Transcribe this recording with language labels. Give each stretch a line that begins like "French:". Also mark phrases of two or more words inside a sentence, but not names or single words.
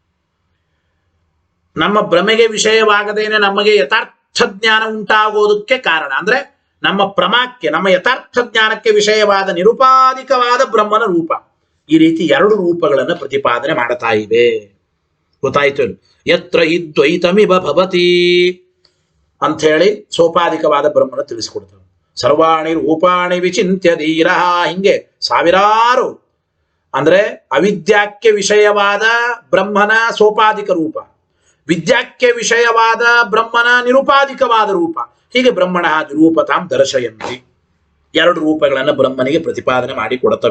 Kannada: ನಮ್ಮ ಭ್ರಮೆಗೆ ವಿಷಯವಾಗದೇನೆ ನಮಗೆ ಯಥಾರ್ಥ ಜ್ಞಾನ ಉಂಟಾಗೋದಕ್ಕೆ ಕಾರಣ ಅಂದ್ರೆ ನಮ್ಮ ಪ್ರಮಾಕ್ಕೆ, ನಮ್ಮ ಯಥಾರ್ಥ ಜ್ಞಾನಕ್ಕೆ ವಿಷಯವಾದ ನಿರುಪಾಧಿಕವಾದ ಬ್ರಹ್ಮನ ರೂಪ. ಈ ರೀತಿ ಎರಡು ರೂಪಗಳನ್ನು ಪ್ರತಿಪಾದನೆ ಮಾಡ್ತಾ ಇವೆ. ಗೊತ್ತಾಯ್ತು?
Sanskrit: ಯತ್ರ ಹಿ ದ್ವೈತಮಿವ ಭವತಿ
Kannada: ಅಂತ ಹೇಳಿ ಸೋಪಾಧಿಕವಾದ ಬ್ರಹ್ಮನ ತಿಳಿಸಿಕೊಡ್ತವೆ.
Sanskrit: ಸರ್ವಾಣಿ ರೂಪಾಣಿ ವಿಚಿಂತ್ಯ ಧೀರ,
Kannada: ಹಿಂಗೆ ಸಾವಿರಾರು. ಅಂದ್ರೆ ಅವಿದ್ಯಾಕ್ಕೆ ವಿಷಯವಾದ ಬ್ರಹ್ಮನ ಸೋಪಾಧಿಕ ರೂಪ, ವಿದ್ಯಾಕ್ಕೆ ವಿಷಯವಾದ ಬ್ರಹ್ಮನ ನಿರುಪಾಧಿಕವಾದ ರೂಪ, ಹೀಗೆ
Sanskrit: ಬ್ರಹ್ಮಣ ರೂಪತಾಂ ದರ್ಶಯಂತಿ.
Kannada: ಎರಡು ರೂಪಗಳನ್ನು ಬ್ರಹ್ಮನಿಗೆ ಪ್ರತಿಪಾದನೆ ಮಾಡಿ ಕೊಡುತ್ತವೆ.